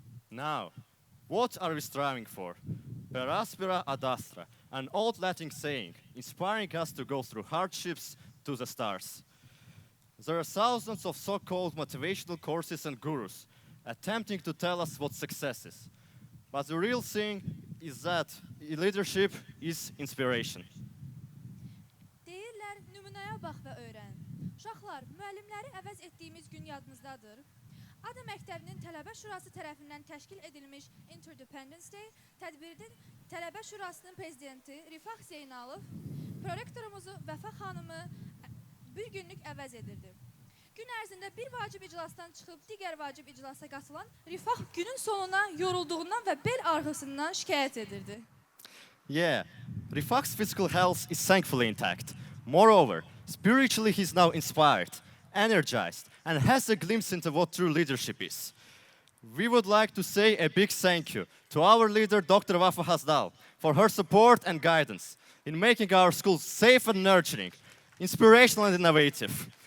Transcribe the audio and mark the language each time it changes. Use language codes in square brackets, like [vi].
[en] Now, what are we striving for? [la] Per aspera ad astra, [en] an old Latin saying, inspiring us to go through hardships to the stars. There are thousands of so-called motivational courses and gurus attempting to tell us what success is. But the real thing is that leadership is inspiration. [az] Deyirlər, nümunəyə bax və öyrən. Uşaqlar, müəllimləri əvəz etdiyimiz gün yadınızdadır. ADA məktəbinin tələbə şurası tərəfindən təşkil edilmiş Interdependence Day tədbirinin tələbə şurasının prezidenti Rifah Zeynalov, prorektorumuzu Vəfa xanımı bir günlük əvəz edirdi. Gün ərzində bir vacib iclasdan çıxıb digər vacib iclasa qatılan Rifah günün sonuna yorulduğundan və bel ağrısından şikayət edirdi. [en] Yeah, Rifah's physical health is thankfully intact. Moreover, spiritually he's now inspired, energized, and has a glimpse into what true leadership is. We would like to say a big thank you to our leader, Dr. Vafa Hasdal, for her support and guidance in making our schools safe and nurturing, inspirational and innovative.